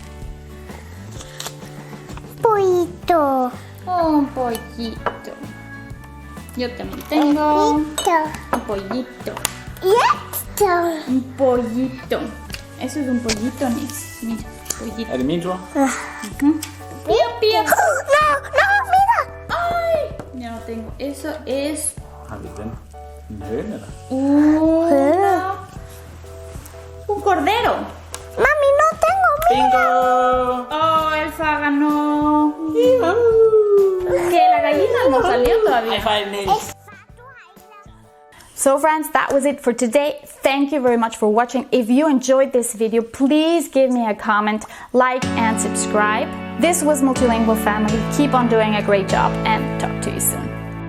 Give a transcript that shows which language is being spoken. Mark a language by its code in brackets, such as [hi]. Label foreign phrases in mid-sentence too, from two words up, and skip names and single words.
[es] Pollito. Un pollito. Yo también tengo Pollito. un pollito. Y esto. Un pollito. Eso es un pollito, Nis. Mira, pollito. [da] Er det min tur? [es] Pío, pío. No, no, mira. Ay, ya no tengo. Eso es [da] Har vi den? En høne, eller? [es] un cordero. Mami, no tengo. Bingo! Oh, Elsa ganó. Que la gallina no salió todavía. [en] High five, Niels. So friends, that was it for today. Thank you very much for watching. If you enjoyed this video, please give me a comment, like and subscribe. This was Multilingual Family. Keep on doing a great job and talk to you soon.